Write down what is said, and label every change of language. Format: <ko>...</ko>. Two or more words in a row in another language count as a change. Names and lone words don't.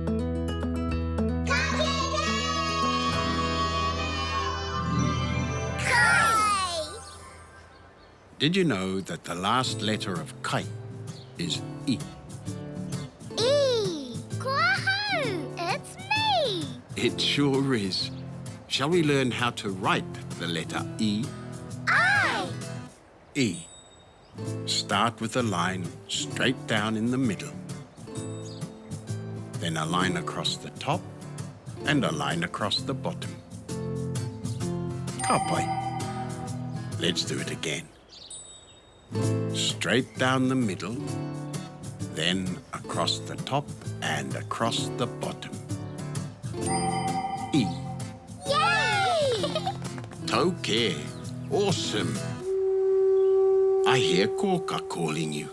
<en>Did you know that the last letter of kai is I? E! Wahoo! It's me! It sure is. Shall we learn how to write the letter E? I! E. Start with a line straight down in the middle. Then a line across the top and a line across the bottom.</en> <mi>Ka pai.</mi> <en>Let's do it again. Straight down the middle, then across the top and across the bottom. E. Yay! Tauke. Awesome. I hear Kōkā calling you.</en>